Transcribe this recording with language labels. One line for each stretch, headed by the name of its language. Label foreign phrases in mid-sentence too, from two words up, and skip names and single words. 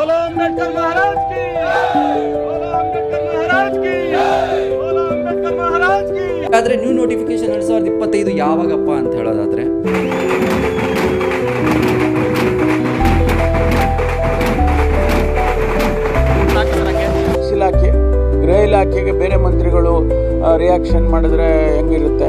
Hindi: बोलो अंबेडकर महाराज की, बोलो अंबेडकर महाराज की, बोलो अंबेडकर महाराज की।
Kannada: ಆದ್ರೆ
English: new notification
Kannada: 2025 ಯಾವಾಗಪ್ಪ ಅಂತ ಹೇಳೋದಾದ್ರೆ ಇಲಾಖೆ ಗೃಹ ಇಲಾಖೆಗೆ ಬೇರೆ ಮಂತ್ರಿಗಳು ರಿಯಾಕ್ಷನ್ ಮಾಡಿದ್ರೆ ಹೆಂಗಿರುತ್ತೆ